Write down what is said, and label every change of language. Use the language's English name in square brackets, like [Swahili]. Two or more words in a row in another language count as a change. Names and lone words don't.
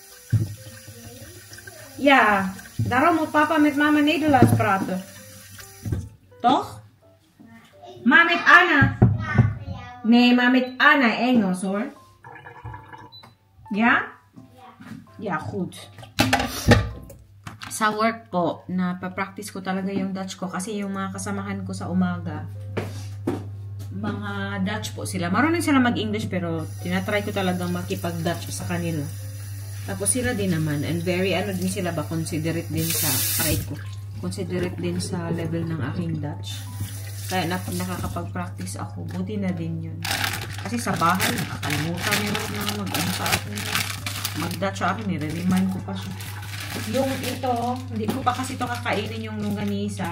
[Dutch] Ja, daarom moet papa met mama Nederlands praten. Toch? Maar met Anna. Nee, maar met Anna Engels hoor. Ja? Ja, goed. [Filipino] Sa work po, napapractice ko talaga yung Dutch ko kasi yung mga kasamahan ko sa umaga, mga Dutch po sila. Marunong sila mag-English pero tinatry ko talagang makipag-Dutch sa kanila. Tapos sila din naman, [English] and very [Filipino] din sila ba, considerate din sa, considerate din sa level ng aking Dutch. Kaya nakakapag-practice ako, buti na din yun. Kasi sa bahay, nakakalimutan nyo na mag-ano sa akin. Mag-Dutch sa akin, nire-remind ko pa siya. Yung ito, hindi ko pa kasi ito kakainin yung longganisa.